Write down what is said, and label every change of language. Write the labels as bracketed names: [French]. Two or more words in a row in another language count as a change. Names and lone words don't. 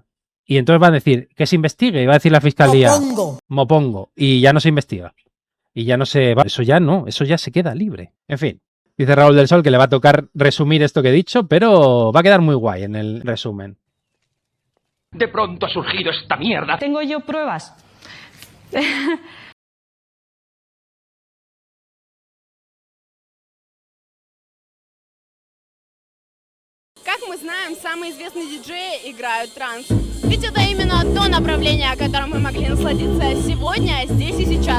[Spanish] Y entonces van a decir que se investigue. Y va a decir la fiscalía, Mopongo. Y ya no se investiga. Y ya no se... Eso ya se queda libre. En fin. Dice Raúl del Sol que le va a tocar resumir esto que he dicho, pero va a quedar muy guay en el resumen. De pronto ha surgido esta mierda. ¿Tengo yo pruebas? [Russian] Как мы знаем, самые известные диджеи играют транс. Ведь это именно то направление, о котором мы могли насладиться сегодня, здесь и сейчас.